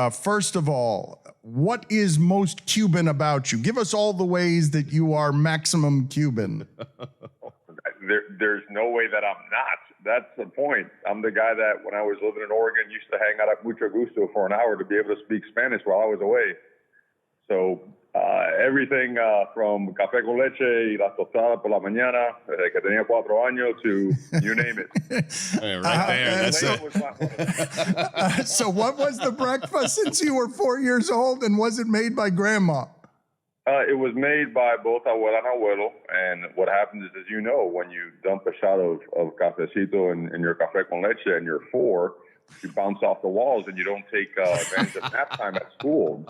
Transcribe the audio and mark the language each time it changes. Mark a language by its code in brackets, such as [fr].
[en] First of all, what is most Cuban about you? Give us all the ways that you are maximum Cuban. There's no way that I'm not. That's the point. I'm the guy that when I was living in Oregon used to hang out at Mucho Gusto for an hour to be able to speak Spanish while I was away. So everything from [es] café con leche y la tostada por la mañana, desde que tenía 4 años [en] to you name it. Right there. That's Leche it. was not one of them. So what was the breakfast since you were 4 years old, and was it made by grandma? It was made by both abuela and abuelo, and what happens is, as you know, when you dump a shot of cafecito in your café con leche and you're 4, you bounce off the walls and you don't take advantage of nap time at school.